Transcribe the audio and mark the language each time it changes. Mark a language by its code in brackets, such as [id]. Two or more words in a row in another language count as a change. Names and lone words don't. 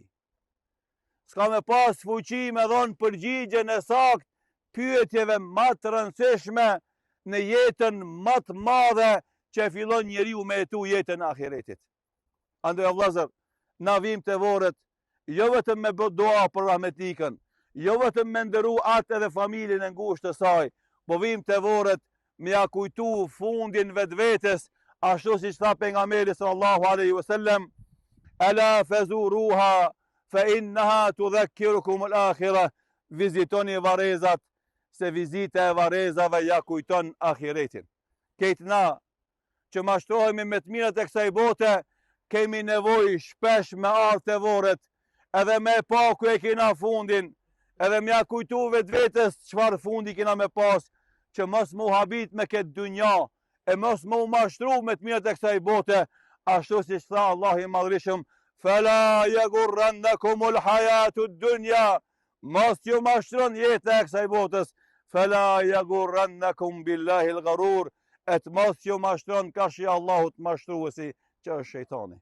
[sq] S'ka me pas fuqi me dhonë përgjigjen e sakt pyetjeve më të rëndësishme në jetën më të madhe që fillon njeriu me jetu jetën e ahiretit. Andaj vëllazër, na vim të vorët, jo vetëm me bë dua për rahmetikën, jo vetëm me ndëru atë edhe familjen e ngushtë të saj, po vim të vorët me ja kujtu fundin vetvetes, ashtu si tha pejgamberi [ar] صلى الله عليه وسلم, ألا فزوروها فإنها تذكركم الآخرة, [sq] vizitoni varezat, se vizita e varezave ja kujton ahiretin. Këtë na që mashtrohemi me të mirat e kësaj bote, kemi nevojë shpesh me ardh të vorët, edhe me pa ku e kena fundin, edhe me ja kujtu vetvetes çfarë fundi kena me pas, që mos mu habit me këtë dynja, e mos mu mashtru me të mirat e kësaj bote, ashtu si tha Allah i madhrishëm, [ar] فلا تغرنكم الحياة الدنيا, [sq] mos ju mashtron jeta e kësaj botës, [ar] فلا يغرنكم بالله الغرور, [sq] et mos ju mashtron kashi Allahut mashtruesi që është shejtani.